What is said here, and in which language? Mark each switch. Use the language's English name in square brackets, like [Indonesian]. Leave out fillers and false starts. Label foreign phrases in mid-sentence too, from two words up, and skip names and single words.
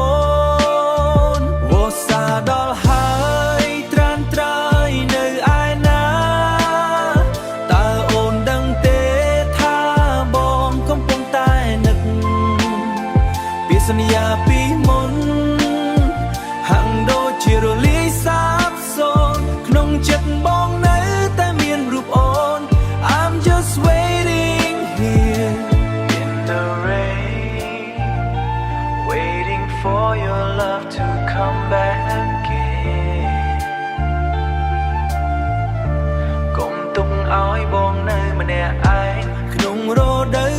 [Khmer] នវស្សាដល់ហើយត្រានត្រើយនៅឯណាតើអូនដឹងទេ ថាបងកំពុងតែនឹកពាក្យសន្យាពីមុ នហាក់ដូចជារលាយសាបសូន្យក្នុងចិត្តបងនៅតែមានរូបអូន [English] I'm just waiting here in the rain waiting for your love to come back again [Khmer] កុំទុកឲ្យបងនៅម្នាក់ឯងក្នុងរ